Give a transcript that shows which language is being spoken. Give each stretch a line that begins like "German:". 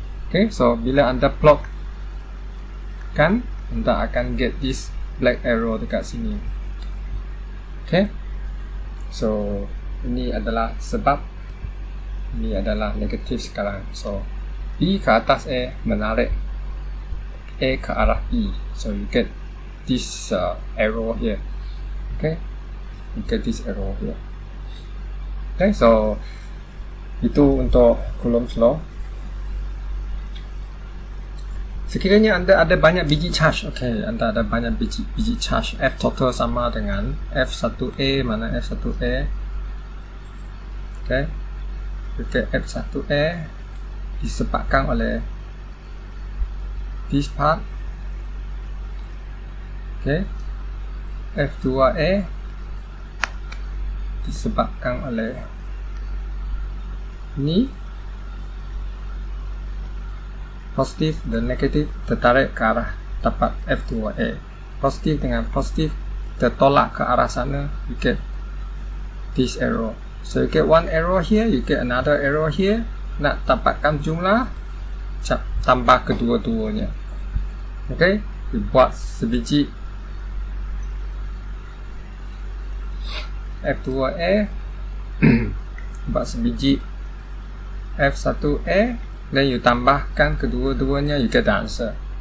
Malay: Okay, so bila anda plot kan, anda akan
English: get this black arrow
Malay: dekat sini. Okay, so ini adalah sebab, ini adalah negatif sekarang. So B ke atas A menarik A ke arah B.
English: So you get this arrow here. Okay, you get this arrow here.
Malay: Okay, so itu untuk Coulomb's law. Sekiranya anda ada banyak biji charge, okay, anda ada banyak biji charge, F total sama dengan F1A, mana F1A. Okay, F1A disebabkan oleh
English: this part.
Malay: Okay, F2A disebabkan oleh ni, positif dan negatif tertarik ke arah dapat F2A. Positif dengan positif tertolak ke arah sana,
English: you get this arrow. So you get one arrow here, you get another arrow here.
Malay: Nak dapatkan jumlah, tambah kedua-duanya. Okay, dibuat sebiji F2A buat sebiji F1A, dan you tambahkan kedua-duanya,
English: you get the answer.